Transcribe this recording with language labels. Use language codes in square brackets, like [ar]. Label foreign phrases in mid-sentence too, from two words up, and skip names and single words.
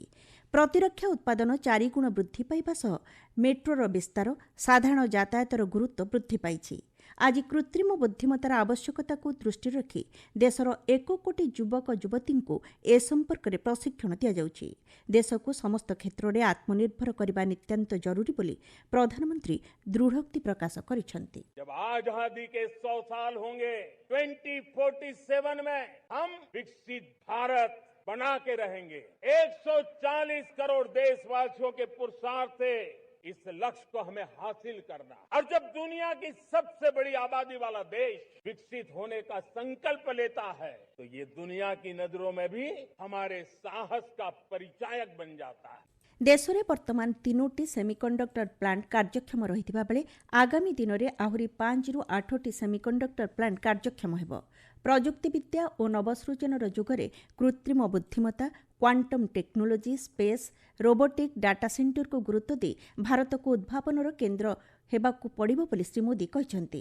[or] ପ୍ରତିରକ୍ଷା ଉତ୍ପାଦନ 4 ଗୁଣ ବୃଦ୍ଧି ପାଇବା ସହ ମେଟ୍ରୋର ବିସ୍ତାର, ସାଧାରଣ ଯାତାୟାତର ଗୁରୁତ୍ୱ ବୃଦ୍ଧି ପାଇଛି। ଆଜି କୃତ୍ରିମ ବୁଦ୍ଧିମତ୍ତାର ଆବଶ୍ୟକତାକୁ ଦୃଷ୍ଟିରେ ରଖି ଦେଶର 1 କୋଟି ଯୁବକ ଯୁବତୀଙ୍କୁ ଏ ସମ୍ପର୍କରେ ପ୍ରଶିକ୍ଷଣ ଦିଆଯାଉଛି। ଦେଶକୁ ସମସ୍ତ କ୍ଷେତ୍ରରେ ଆତ୍ମନିର୍ଭର କରିବା ନିତ୍ୟାନ୍ତ ଜରୁରୀ ବୋଲି ପ୍ରଧାନମନ୍ତ୍ରୀ ଦୃଢ଼ୋକ୍ତି ପ୍ରକାଶ କରିଛନ୍ତି। [hi] जब आजादी के 100 साल होंगे 2047 में हम विकसित भारत बना के रहेंगे। 140 करोड़ देशवासियों के पुरुषार्थ से इस लक्ष्य को हमें हासिल करना। और जब दुनिया की सबसे बड़ी आबादी वाला देश विकसित होने का संकल्प लेता है तो ये दुनिया की नजरों में भी हमारे साहस का परिचायक बन जाता है। [or] देशରେ ବର୍ତ୍ତମାନ 3ଟି ସେମିକଣ୍ଡକ୍ଟର ପ୍ଲାଣ୍ଟ କାର୍ଯ୍ୟକ୍ଷମ ରହିଥିବା ବେଳେ ଆଗାମୀ ଦିନରେ ଆହୁରି 5ରୁ 8ଟି ସେମିକଣ୍ଡକ୍ଟର ପ୍ଲାଣ୍ଟ କାର୍ଯ୍ୟକ୍ଷମ ହେବ। ପ୍ରଯୁକ୍ତିବିଦ୍ୟା ଓ ନବସୃଜନର ଯୁଗରେ କୃତ୍ରିମ ବୁଦ୍ଧିମତ୍ତା, କ୍ୱାଣ୍ଟମ୍ ଟେକ୍ନୋଲୋଜି, ସ୍ପେସ୍, ରୋବୋଟିକ୍, ଡାଟା ସେଣ୍ଟରକୁ ଗୁରୁତ୍ୱ ଦେଇ ଭାରତକୁ ଉଦ୍ଭାବନର କେନ୍ଦ୍ର ହେବାକୁ ପଡ଼ିବ ବୋଲି ଶ୍ରୀ ମୋଦି କହିଛନ୍ତି।